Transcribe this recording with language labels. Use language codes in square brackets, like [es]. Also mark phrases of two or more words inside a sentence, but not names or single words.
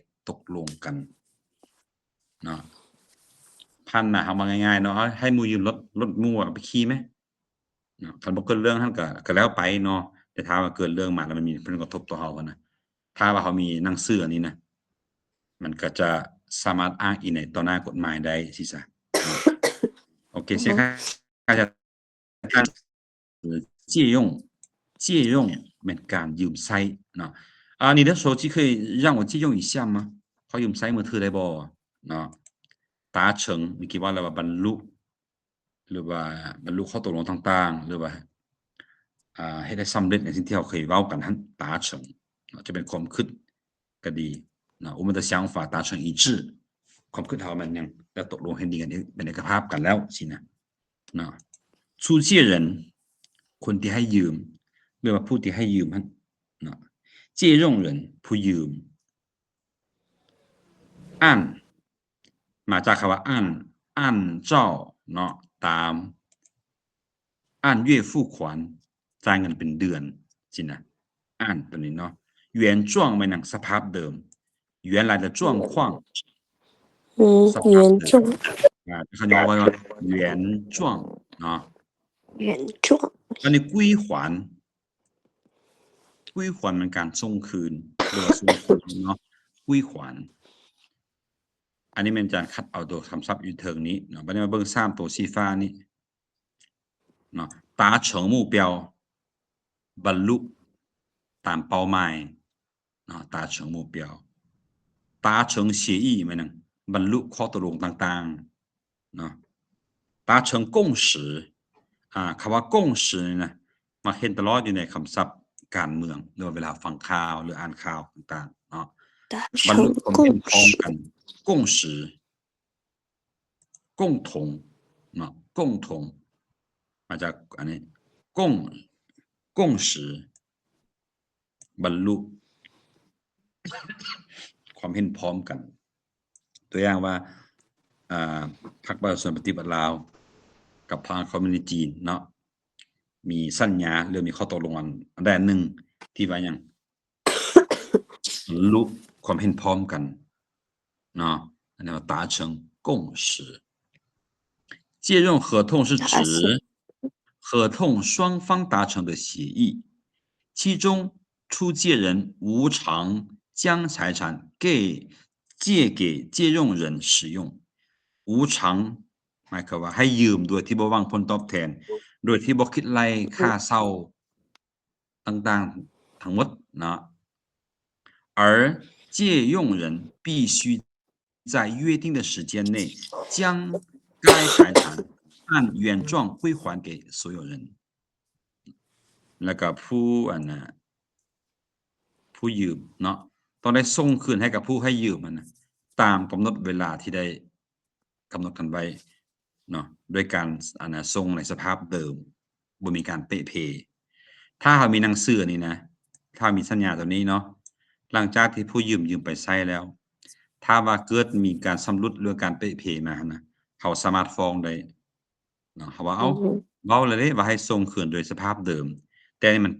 [tts] ตกลงกันเนาะพันน่ะเอามาง่ายๆเนาะให้หมู่ยืมรถหมู่อะไปขี่ไหมเนาะคันบ่เกิดเรื่องหั่นก็แล้วไปเนาะแต่ถ้าว่าเกิดเรื่องมาแล้วมันมีผลกระทบต่อเราอะนะถ้าว่าเขามีหนังสืออันนี้นะมันก็จะสามารถอ้างอิงในต่อ หน้ากฎหมายได้สิซะเนาะโอเคเสียค่าจะการ [zh] 借用借用 [tts] แม่นการยืมใช้เนาะ [zh] 你的手机可以让我借用一下吗 [tts] ขอยืมใช้มือถือได้บ่เนาะ达成เมื่อกี้ว่าอะไรว่าบรรลุหรือว่าบรรลุข้อตกลงต่างๆหรือว่าเฮ็ดให้สำเร็จในสิ่งที่เราเคยเว้ากันนั้น达成เนาะจะเป็นความคิดก็ดีเนาะ [zh] 我们的想法达成一致 [tts] ความคิดเรามันยังแล้วตกลงให้ดีกันเป็นเอกภาพกันแล้วสินะเนาะ出借人คนที่ให้ยืมหรือว่าผู้ที่ให้ยืมนั้นเนาะ借用人ผู้ยืม อันมาจากคำว่าอันเจ้าเนาะตาม [zh] 按月付款 [tts] จ่ายเงินเป็นเดือนสินะอันตัวนี้เนาะ原状ไม่หนังสภาพเดิม [zh] 原来的状况 [tts] สภาพเดิมเขาย่อไว้ว่า原状เนาะ [zh] 原状 [tts] อันนี้归还มันการส่งคืนหรือว่าส่งคืนเนาะ归还อันนี้เป็นการคัดเอาตัวคำศัพ ท์อยู่เทิงนี้เนาะบัดนี้มาเบิ่ง3ตัวสีฟ้านี้เนาะ [zh] 达成目标 [tts] บรรลุตามเป้าหมายเนาะ [zh] 达成目标达成协议 [tts] แม่นบรรลุข้อตกลงต่างๆเนาะ [zh] 达成共识 [tts] คำว่า共识นี่นะมาเห็นตลอดอยู่ในคำศัพท์การเมืองหรือว่าเวลาฟังข่าวหรืออ่านข่าวต่างๆเนาะบรรลุความเห็นพ้องกัน共识共同เนาะ共同มาจากอันนี้共识บรรลุความเห็นพร้อมกันตัวอย่างว่าพรรคประชาชนปฏิบัติลาวกับพรรคคอมมิวนิสต์จีนเนาะมีสั ญญาหรือมีข้อตกลงอันใดหนึ่งที่ว่าหยังบรรลุความเห็นพร้อมกันเนาะอันนี้ว่า [zh] 达成共识借用合同是指合同双方达成的协议其中出借人无偿将财产借给借用人使用无偿 [tts] หมายความว่าให้ยืมโดยที่บ่หวังผลตอบแทนโดยที่บ่คิดไล่ค่าเช่าต่างๆทั้งหมดเนาะ [zh] 而借用人必须在约定的时间内将该财产按原状归还给所有人 [tts] แล้วก็ ผู้ยืมเนาะต้องได้ส่งคืนให้กับผู้ให้ยืมมันนะตามกำหนดเวลาที่ได้กำหนด กันไว้เนาะด้วยการส่งในสภาพเดิมบ่มีการเปะเพถ้าเขามีหนังสือนี่นะถ้ามีสัญญาตัวนี้เนาะหลังจากที่ผู้ยืมไปใช้แล้วถ้าว่าเกิดมีการชำรุดหรือการเปะเพมานะเขาสามารถฟ้องได้เนาะเขาว่าเอ้าเว้าแล้วเด้ว่าให้ส่งคืนโดยสภาพเดิมแต่นี่มันเป